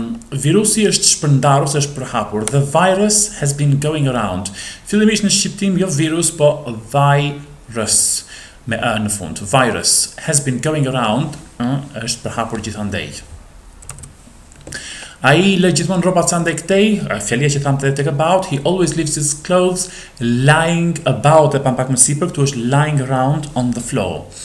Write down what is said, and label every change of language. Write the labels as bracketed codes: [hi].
[sq] Virusi është shpërndar ose është përhapur. [en] The virus has been going around. [sq] Fillimisht në shqiptim jo virus, po virus me në fund. [en] Virus has been going around, [sq] është përhapur gjithandej. Ai lë gjithmonë rrobat sa ndaj këtej, fjalia që thamë tek about, [en] he always leaves his clothes lying about, [sq] e pam pak më sipër, këtu është [en] lying around on the floor.